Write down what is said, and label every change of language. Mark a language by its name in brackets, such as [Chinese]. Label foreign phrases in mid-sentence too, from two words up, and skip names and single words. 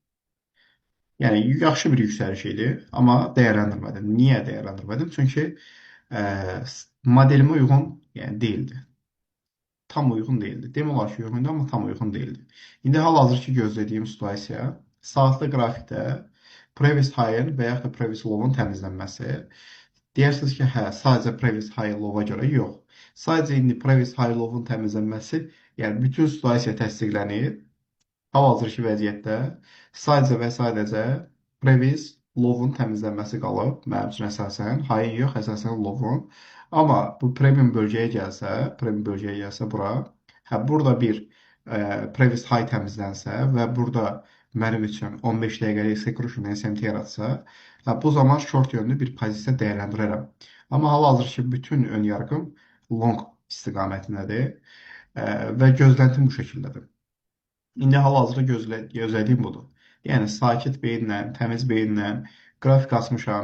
[Azerbaijani] Yəni yaxşı bir yüksəliş idi, amma dəyərləndirmədim. Niyə dəyərləndirmədim? Çünki ə, modelimə uyğun, yəni deyildi. Tam uyğun değildi. Demək olar ki, uyğundu, amma tam uyğun değildi. İndi hal-hazırki gözlədiyim situasiya saatlı qrafikdə [English] previous high-ın [Azerbaijani] və yaxud da [English] previous low-un [Azerbaijani] təmizlənməsi. Deyirsiniz ki, hə, sadəcə [English] previous high low-a [Azerbaijani] görə yox. Sadəcə indi [English] previous high low-un [Azerbaijani] təmizlənməsi, yəni bütün situasiya təsdiqlənir. Hal-hazırki vəziyyətdə sadəcə və sadəcə [English] previous lovun [Azerbaijani] təmizlənməsi qalıb. Mənim üçün əsasən high yox, əsasən lovun. Amma bu premium bölgəyə gəlsə bura, hə burada bir [English] previous high [Azerbaijani] təmizlənsə və burada mənim üçün 15 dəqiqəlik [English] security SMT [Azerbaijani] yaratsa, hə, bu zaman short yönlü bir pozisiya dəyərləndirərəm. Amma hal-hazırki bütün [Turkish] ön yargım [Azerbaijani] long istiqamətindədir və gözləntim bu şəkildədir. İndi hal-hazırda gözlədiyim budur. Yəni sakit beyinlə, təmiz beyinlə qrafik açmışam.